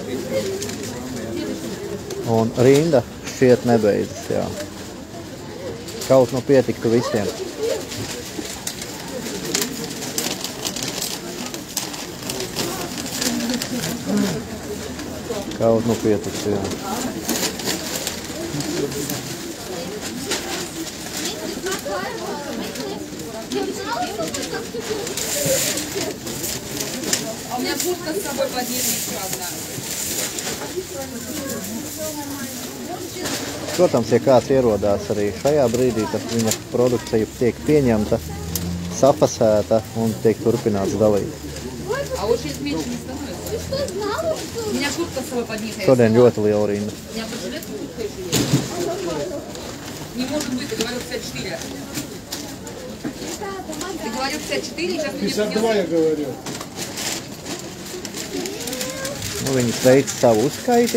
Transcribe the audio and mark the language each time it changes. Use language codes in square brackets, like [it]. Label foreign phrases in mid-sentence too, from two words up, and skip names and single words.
[lv] Un rinda šķiet nebeidzas, jā. Kaut nu pietiktu visiem. Kaut nu pietiktu, jā. [ru] У меня куртка с собой под ней еще одна. [lv] Protams, ja kāds ierodās arī šajā brīdī, tad viņa produkcija tiek pieņemta, safasēta un tiek turpināts dalīt. [ru] А уж если меньше не становится. У меня куртка с собой под ней. [lv] Šodien ļoti liela rinda. [ru] У меня под жилетку куртка еще есть. Не может быть, ты говорил 54. Ты говорил 54, сейчас мне 52 я говорил. [lv] Nu, viņi veic savu uzskaiti.